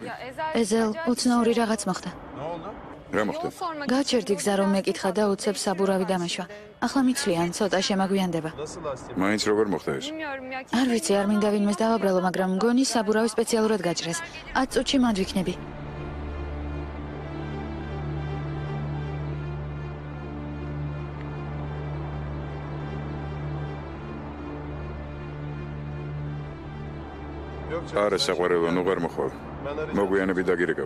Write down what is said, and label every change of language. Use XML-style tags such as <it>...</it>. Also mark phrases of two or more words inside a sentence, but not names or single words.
<ka>ეზელ, უცნაური რაღაც მოხდა.</ka> <tr>Ne oldu?</tr> <ka>რა მოხდა? გაჩერდი გზა რომ მეკითხა და უცებ საბურავი დამეშვა. ახლა მიცლიან, ცოტა შემაგვიანდება.</ka> <tr>Nasıl lastik?</tr> <ka>მაინც როგორ მოხდა ეს?</ka> <tr>Bilmiyorum ya.</tr> <ka>არ ვიცი, არ მინდა ვინმეს დავაბრალო, მაგრამ მგონი საბურავი სპეციალურად გაჭრეს. 10 წუთში მანდ ვიქნები.</ka> <tr>Yok canım.</tr> <ka>არა, საყვარელო, ნუ ვერ მოხვალ.</ka> <tr>Ben arayacağım.</tr> <ka>მოგვიანები დაგირეკავ.</ka>